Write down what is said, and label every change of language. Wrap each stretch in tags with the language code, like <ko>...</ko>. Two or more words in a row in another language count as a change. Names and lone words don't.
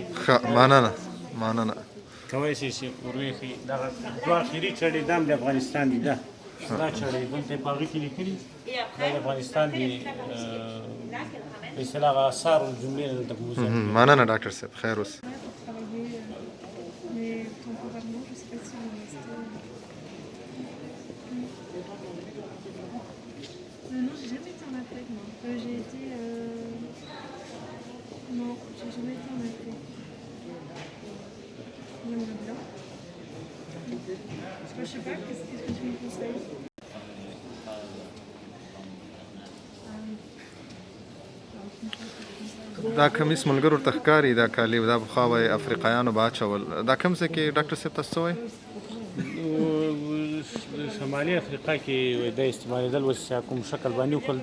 <ps>ښه مننه مننه کولی شئ چې ورویښي دغه دوه اخري چړې دا هم د افغانستان دي. دا چړې دلته یې په هغې کې لیکلي دا د افغانستان د په اصطلاح هغه آثارو جملې نه دلته په موزیم کې. مننه ډاکټر صاحب خیر اوسه.</ps> <fr>Mais temporairement, je ne sais pas si on va rester. Non, j'ai jamais été en Afrique, moi. J'ai été. Non, j'ai jamais été en Afrique. J'aimerais bien. Parce que je sais pas, qu'est-ce que tu me conseilles?</fr> <ps>دا کمیس ملګرو ته ښکاري دا کالي دا پخوا به یې افریقایانو به اچول. دا کوم ځای کې ډاکټر صاحب تاسو څه وایئ؟ شمالي افریقا کې دا استعمالېدل اوس کوم شکل باندې وکړل.</ps>